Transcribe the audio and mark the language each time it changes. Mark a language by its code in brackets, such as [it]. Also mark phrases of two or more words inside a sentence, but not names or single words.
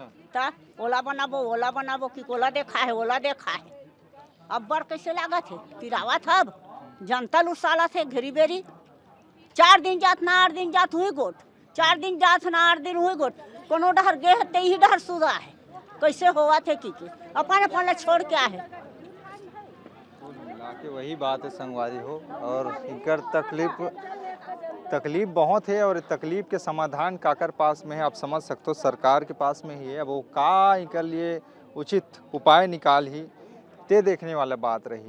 [hne] ता ओला बनाबो कि कोला देखा है ओला देखा है, अब बर कैसे लागत है पिरावा था, अब जनता लू साला थे घेरी बेरी 4 दिन जात ना 8 दिन जात हुई गोट, 4 दिन जात ना 8 दिन हुई गोट, कोनो डहर गे ते ही डहर सुधा है, कैसे होवा थे की अपन अपन छोड़ के आए। के वही बात है संगवारी हो, और इनकर तकलीफ बहुत है, और तकलीफ के समाधान काकर पास में है आप समझ सकते हो, सरकार के पास में ही है। अब वो का इनके लिए उचित उपाय निकाल ही ते देखने वाला बात रही।